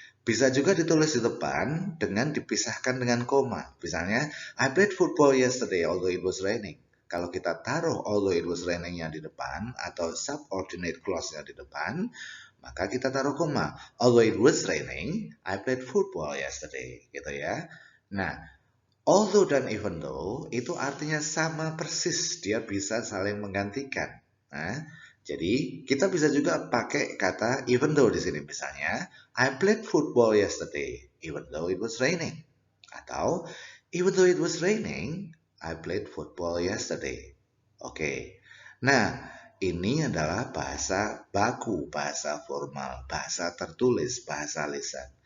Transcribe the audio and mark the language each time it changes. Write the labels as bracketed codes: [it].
[id] Bisa juga ditulis di depan dengan dipisahkan dengan koma. Misalnya, [en] I played football yesterday although it was raining. [id] Kalau kita taruh although it was raining-nya di depan atau subordinate clause-nya di depan, maka kita taruh koma. [en] Although it was raining, I played football yesterday. [id] Gitu ya. Nah, although dan even though itu artinya sama persis, dia bisa saling menggantikan. Nah, jadi kita bisa juga pakai kata even though di sini misalnya, [en] I played football yesterday even though it was raining. Atau even though it was raining, I played football yesterday. [id] Oke. Nah, ini adalah bahasa baku, bahasa formal, bahasa tertulis, bahasa lisan.